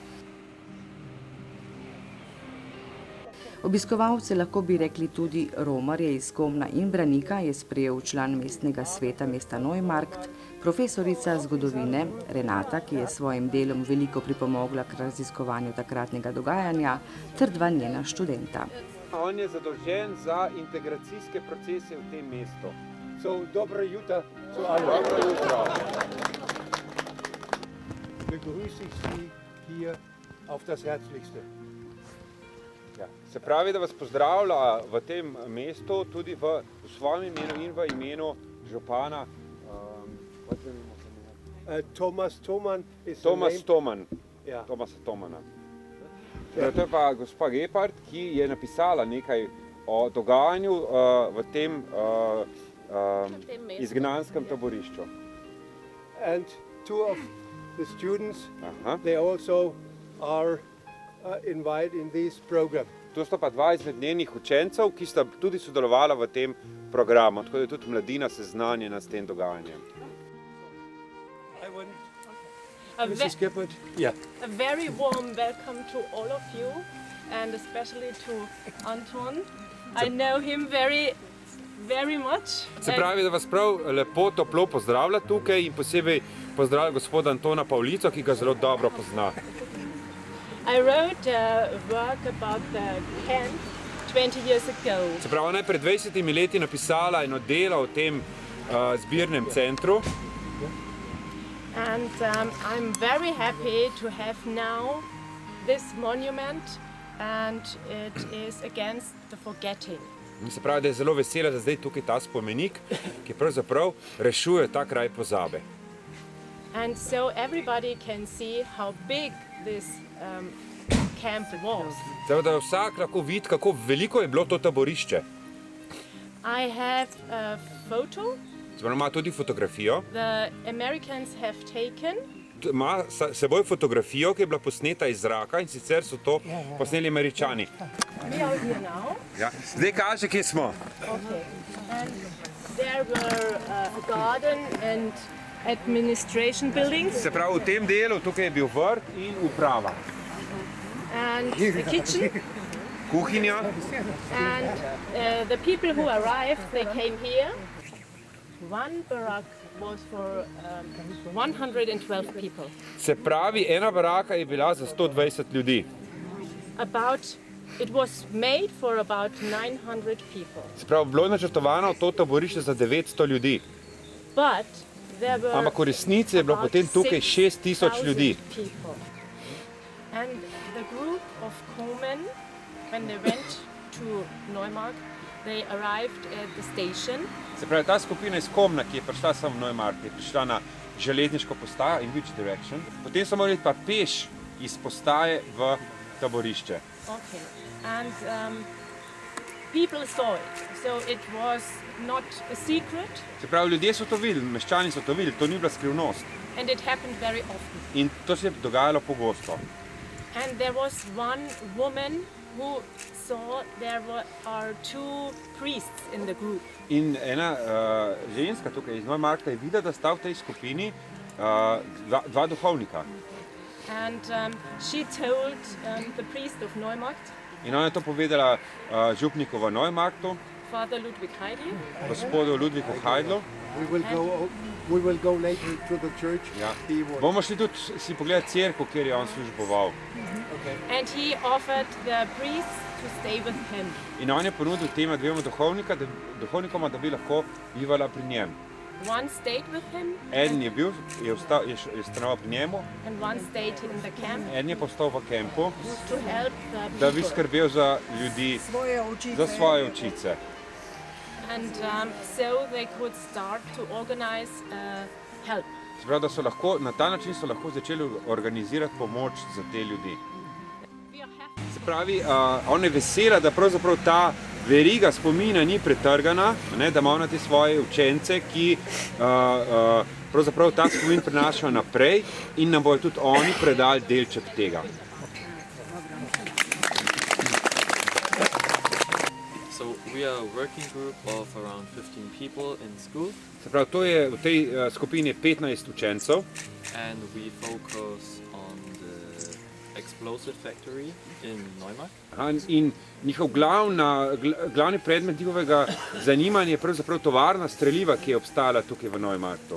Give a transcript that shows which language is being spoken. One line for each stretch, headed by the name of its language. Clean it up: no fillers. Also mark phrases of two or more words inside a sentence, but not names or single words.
Slovenian: Obiskovalce lahko bi rekli tudi romarje iz Komna in Branika je sprejel član mestnega sveta mesta Neumarkt, profesorica zgodovine Renata, ki je s svojim delom veliko pripomogla k raziskovanju takratnega dogajanja, ter 2 njena študenta. On je zadolžen za integracijske procese v tem mestu. Dobro jutro
German: zu allen.
Slovenian: Dobro jutro. Begrüße ich Sie hier auf das Herzlichste. Ja, se pravi, da vas pozdravlja v tem mestu tudi v svojem imenu in v imenu župana Thomas Thoman. Thomas Thoman. Ja. Thomasa Thomana. To je pa gospa Gepard, ki je napisala nekaj o dogajanju v tem izgnanskem taborišču.
English: And 2 of the students, they also are invited in this program.
Slovenian: To sta pa 2 izmed njenih učencev, ki sta tudi sodelovala v tem programu, tako da je tudi mladina seznanjena s tem dogajanjem.
English: Mrs. Gepard? Yeah. A very warm welcome to all of you and especially to Anton. I know him very much.
Slovenian: Se pravi, da vas prav lepo, toplo pozdravlja tukaj in posebej pozdravlja gospoda Antona Pavlico, ki ga zelo dobro pozna.
English: I wrote a work about the camp 20 years ago.
Slovenian: Se pravi, ona je pred 20 leti napisala eno delo o tem zbirnem centru.
English: And I'm very happy to have now this monument, and it is against the forgetting.
Slovenian: In se pravi, da je zelo vesela, da zdaj tukaj ta spomenik, ki pravzaprav rešuje ta kraj pozabe.
English: And so everybody can see how big this camp was.
Slovenian: Zdaj, da vsak lahko vidi, kako veliko je bilo to taborišče.
English: I have a photo
Slovenian: Zdaj, ima tudi fotografijo.
English: the Americans have taken.
Slovenian: Ima seboj fotografijo, ki je bila posneta iz zraka, in sicer so to posneli Američani.
English: We are here now.
Slovenian: Ja. Zdaj kaže, kje smo.
English: Okay. And there were a garden and administration buildings
Slovenian: Se pravi, v tem delu tukaj je bil vrt in uprava.
English: and the kitchen.
Slovenian: Kuhinja.
English: And the people who arrived, they came here. One barack was for 112 people.
Slovenian: Se pravi, ena baraka je bila za 120 ljudi.
English: It was made for about 900 people.
Slovenian: Se pravi, bilo je načrtovano to taborišče za 900 ljudi.
English: But there were
Slovenian: Ampak v resnici je bilo
English: about
Slovenian: potem tukaj 6000 ljudi.
English: people. And the group of Komen, when they went to Neumarkt, they arrived at the station.
Slovenian: Se pravi, ta skupina iz Komna, ki je prišla sem v Neumarkt, je prišla na železniško postajo,
English: in which direction.
Slovenian: Potem so morali pa peš iz postaje v taborišče.
English: Okay. And people saw it, so it was not a secret,
Slovenian: Se pravi, ljudje so to videli, meščani so to videli, to ni bila skrivnost.
English: and it happened very often.
Slovenian: In to se je dogajalo pogosto.
English: And there was one woman who saw are two priests in the group.
Slovenian: In ena ženska tukaj iz Neumarkta je videla, da sta v tej skupini dva duhovnika.
English: And she told the priest of Neumarkt,
Slovenian: In ona je to povedala župniku v Neumarktu,
English: Father Ludwig Heidel,
Slovenian: gospodu Ludviku Heidlu.
English: We will go later to the church.
Slovenian: Ja.
English: He will.
Slovenian: Bomo šli tudi si pogledati cerkev, kjer je on služboval.
English: and he offered the priests to stay with him.
Slovenian: In on je ponudil tema dvema duhovnikoma, da bi lahko bivala pri njem.
English: One stayed with him,
Slovenian: Eden je stanoval pri njemu,
English: and one stayed in the camp
Slovenian: eden je postal v kempu,
English: to help
Slovenian: da
English: the
Slovenian: bi
English: people.
Slovenian: skrbel za ljudi, za svoje očice.
English: And so they could start to organize help.
Slovenian: Se pravi, da so lahko, na ta način so lahko začeli organizirati pomoč za te ljudi.
English: We are happy.
Slovenian: Se pravi, ona je vesela, da pravzaprav ta veriga spomina ni pretrgana, ne, da ima ona te svoje učence, ki pravzaprav ta spomin prenašajo naprej in nam bojo tudi oni predali delček tega.
English: So we are a working group of around 15 people in school,
Slovenian: Se pravi, to je v tej skupini 15 učencev
English: and we focus on the explosive factory in Neumarkt.
Slovenian: in njihov glavni predmet njihovega zanimanja je pravzaprav tovarna streliva, ki je obstajala tukaj v Neumarktu.